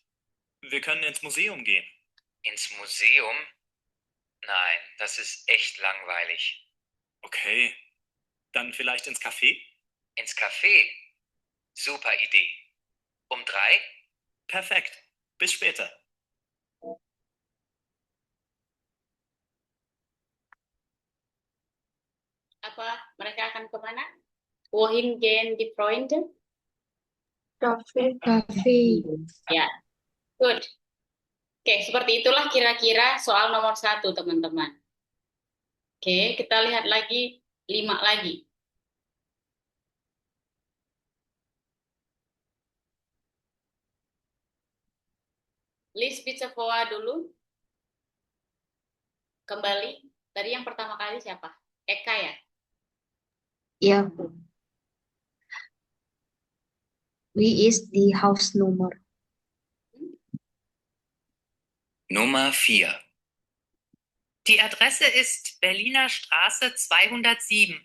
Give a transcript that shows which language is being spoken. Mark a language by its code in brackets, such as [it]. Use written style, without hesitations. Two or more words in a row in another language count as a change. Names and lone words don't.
[de] Wir können ins Museum gehen. Ins Museum? Nein, das ist echt langweilig. Okay. Dann vielleicht ins Café? Ins Café? Super Idee. Um 3? Perfekt. Bis später. [id] Apa mereka akan kemana? [de] Wohin gehen die Freunde? [id] Kafe. Cafe. Ya, good. Oke, seperti itulah kira-kira soal nomor 1, teman-teman. Oke, kita lihat lagi 5 lagi. List pizza Voa dulu. Kembali. Tadi yang pertama kali siapa? Eka ya? [de] Yeah. Wie ist die Hausnummer? Nummer 4. Die Adresse ist Berliner Straße 207.